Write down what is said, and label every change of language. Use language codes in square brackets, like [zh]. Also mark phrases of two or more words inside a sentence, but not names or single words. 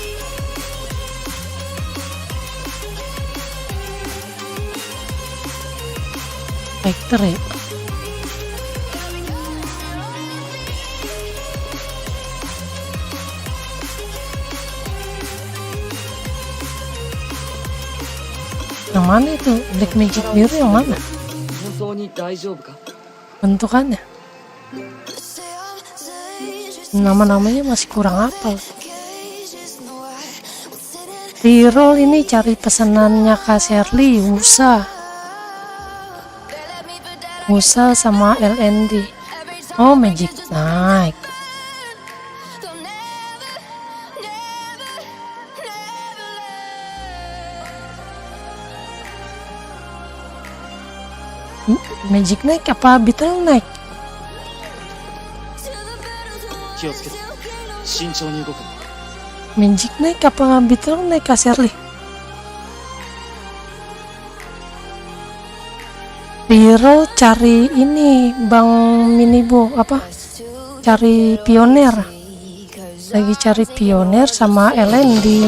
[id] Factor ya? Yang mana itu? Black Magic biru yang mana? [ja] 本当に大丈夫か？ [id] Bentukannya? Nama-namanya masih kurang hafal. Reroll ini cari pesanannya Kak Shirley, Musa sama LND. Oh, Magic Knight. Magic Knight apa Beetle Knight? [ja] 気をつけて慎重に動く。 [id] Magic Knight apa Beetle Knight Kak Shirley? Reroll cari ini Bang Minibo apa? Cari pioner. Lagi cari pioner sama LND.